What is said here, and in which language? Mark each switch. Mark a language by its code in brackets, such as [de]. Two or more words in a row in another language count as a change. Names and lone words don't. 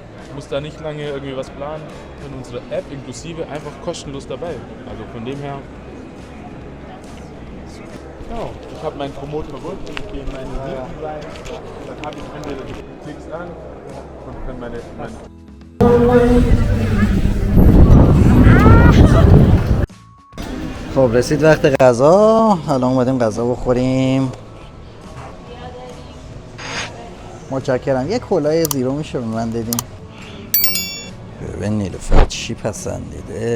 [de] Ich muss da nicht lange irgendwie was planen. Und unsere App inklusive einfach kostenlos dabei. Also von dem her. Genau. Ich habe meinen Komoot verbunden, ich gehe in meine Mieten rein, dann habe ich entweder die Klicks an und kann meine [fa] خب رسید وقت غذا. الان اومدیم غذا بخوریم. متشکرم. یک کلاه زیرو میشه به من بدین؟ ببین نیلوفر چی پسندیده.